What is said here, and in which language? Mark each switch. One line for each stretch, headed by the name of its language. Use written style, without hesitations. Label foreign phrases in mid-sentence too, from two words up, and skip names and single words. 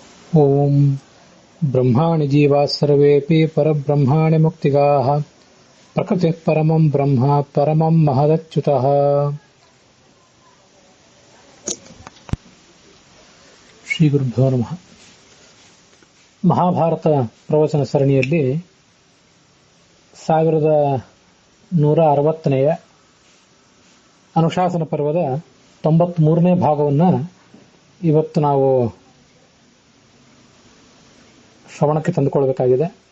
Sanskrit: ಓಂ ಬ್ರಹ್ಮಾಣಿ ಜೀವಾ ಸರ್ವೇಪಿ ಪರಬ್ರಹ್ಮಾಣಿ ಮುಕ್ತಿಗಾಃ ಪ್ರಕೃತಿಃ ಪರಮಂ ಬ್ರಹ್ಮ ಪರಮಂ ಮಹದಚ್ಯುತಃ. ಶ್ರೀ ಗುರುಭ್ಯೋ ನಮಃ.
Kannada: ಮಹಾಭಾರತ ಪ್ರವಚನ ಸರಣಿಯಲ್ಲಿ 1160ನೇ ಅನುಶಾಸನ ಪರ್ವದ 93ನೇ ಭಾಗವನ್ನು ಇವತ್ತು ನಾವು ಶ್ರವಣಕ್ಕೆ ತಂದುಕೊಳ್ಳಬೇಕಾಗಿದೆ.